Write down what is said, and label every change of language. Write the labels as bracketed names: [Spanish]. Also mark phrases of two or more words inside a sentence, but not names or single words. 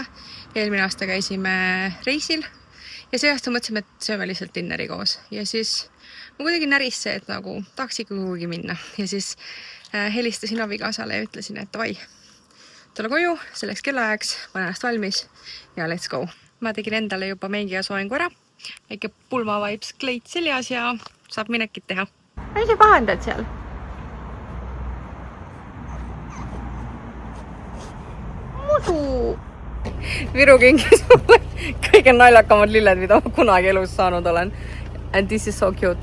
[Estonian] Eelmine aasta käisime reisil ja see aasta mõtlesime, et sööme lihtsalt dinneri koos. Ja siis ma kuidagi näris see, et nagu tahaks ikka kuhugi minna. Ja siis helistasin abikaasale ja ütlesin, et davai, tule koju, selleks kellaajaks, pane ennast valmis ja [English] let's go. [Estonian] Ma tegin endale juba meigi ja soengu ära. Väike pulma vibes kleit seljas ja saab minekit teha. Mis sa pahandad seal? Mudu! Viru kingis mulle kõige naljakamad lilled, mida ma kunagi elus saanud olen. [English] And this is so cute.